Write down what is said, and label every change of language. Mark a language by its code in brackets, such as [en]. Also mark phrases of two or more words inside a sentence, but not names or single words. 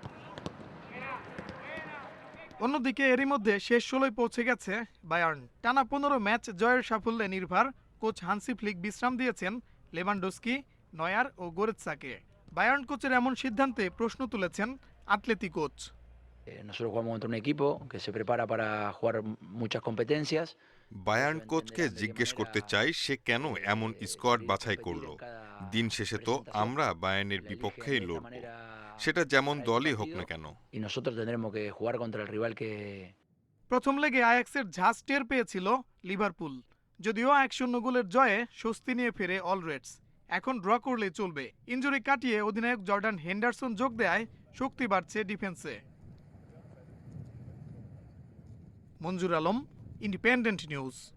[bn] অন্যদিকে এরই মধ্যে শেষ 16 পৌঁছে গেছে বায়ার্ন। টানা 15 ম্যাচ জয়ের সাফল্যে নির্ভর কোচ হান্সি ফ্লিক বিশ্রাম দিয়েছেন লেভানডস্কি, নয়ার ও গোরেৎসাকে। বায়ার্ন কোচের এমন সিদ্ধান্তে প্রশ্ন তুলেছেন আতলেতি কোচ। [es] Nosotros jugamos contra un equipo que se prepara para jugar muchas competencias. [bn] বায়ার্ন কোচকে জিজ্ঞেস করতে চাই সে কেন এমন স্কোয়াড বাছাই করলো। দিন শেষে তো আমরা বায়ার্নের বিপক্ষেই লড়ব, সেটা যেমন দলই হোক না কেন। [es] Y nosotros tendremos que jugar contra el rival que [bn] প্রথম লেগে আয়াক্সের ঝাঁজ টের পেয়েছিল লিভারপুল। যদিও 1-0 গোলের জয়ে স্বস্তি নিয়ে ফেরে অলরেডস। এখন ড্র করলেই চলবে। ইনজুরি কাটিয়ে অধিনায়ক জর্ডান হেন্ডারসন যোগ দেয় শক্তি বাড়ছে ডিফেন্সে। মঞ্জুর আলম, ইন্ডিপেন্ডেন্ট নিউজ।